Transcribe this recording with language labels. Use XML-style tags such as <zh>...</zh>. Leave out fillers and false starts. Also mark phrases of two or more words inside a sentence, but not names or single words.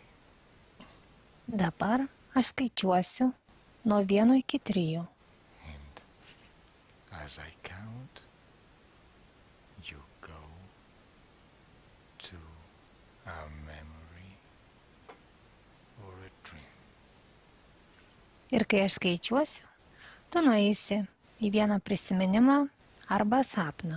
<lt>Dabar aš skaičiuosiu nuo 1 iki 3.</lt> <en>And as I count, you go to a memory or a dream.</en> <lt>Ir kai aš skaičiuosiu, tu nueisi į vieną prisiminimą arba sapną.</lt>